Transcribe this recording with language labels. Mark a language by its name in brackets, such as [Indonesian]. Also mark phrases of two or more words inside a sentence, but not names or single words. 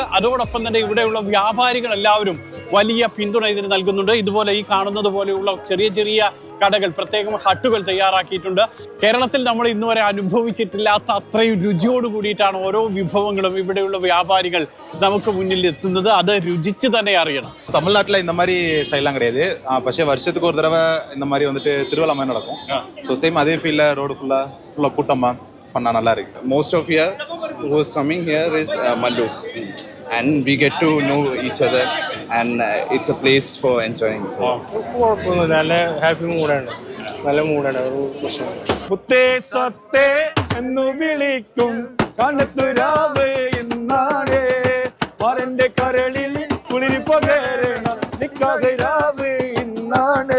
[Malayalam] അതോടൊപ്പം തന്നെ ഇവിടെയുള്ള വ്യാപാരികൾ എല്ലാവരും വലിയ പിന്തുണ ഇതിന് നൽകുന്നുണ്ട്. ഇതുപോലെ ഈ കാണുന്നത് പോലെയുള്ള ചെറിയ ചെറിയ കടകൾ, പ്രത്യേകം ഹട്ടുകൾ തയ്യാറാക്കിയിട്ടുണ്ട്. കേരളത്തിൽ നമ്മൾ ഇന്നുവരെ അനുഭവിച്ചിട്ടില്ലാത്ത അത്രയും രുചിയോട് കൂടിയിട്ടാണ് ഓരോ വിഭവങ്ങളും ഇവിടെയുള്ള വ്യാപാരികൾ നമുക്ക് മുന്നിൽ എത്തുന്നത്. അത് രുചിച്ച് തന്നെ അറിയണം. [Tamil] தமிழ்நாட்டில் இந்த மாதிரி ஸ்டைல்லாம் கிடையாது. പക്ഷേ வருஷத்துக்கு ஒரு தடவை இந்த மாதிரி வந்துட்டு திருவிழா மாதிரி நடக்கும். [English] so same [Tamil] அதே ஃபீல்ல ரோடு ஃபுல்லாக கூட்டமாக பண்ணால் நல்லா இருக்கு. [English] Most of here who is coming here is Mallus, and we get to know each other, and it's a place for enjoying. [Malayalam] നല്ല [English] happy mood, [Malayalam] നല്ല മൂഡാണ്. ഒരു പ്രശ്നമില്ല. മുത്തേ സത്തേ എന്ന് വിളിക്കും കണ്ണത്തുരാവ് ഇന്നാണ് വരന്റെ കരളിൽ കുളിരി പകരണം നിക്കാതെ രാവ് ഇന്നാണ്.